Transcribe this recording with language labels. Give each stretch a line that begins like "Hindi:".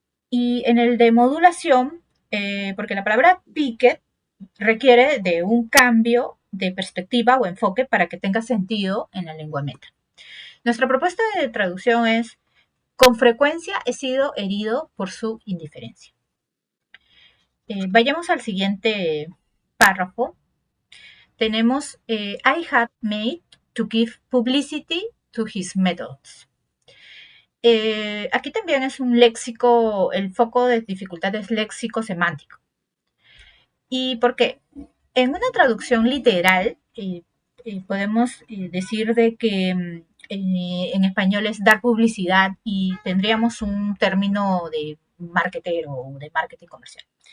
Spanish: Y en el de modulación, porque la palabra piquet requiere de un cambio de perspectiva o enfoque para que tenga sentido en la lengua meta. Nuestra propuesta de traducción es: con frecuencia he sido herido por su indiferencia. Vayamos al siguiente párrafo. Tenemos
English: I had made to give publicity to his methods.
Spanish: Aquí también es un léxico, el foco de dificultad es léxico semántico. ¿Y por qué? En una traducción literal podemos decir de que en español es dar publicidad y tendríamos un término de marketero o de marketing comercial.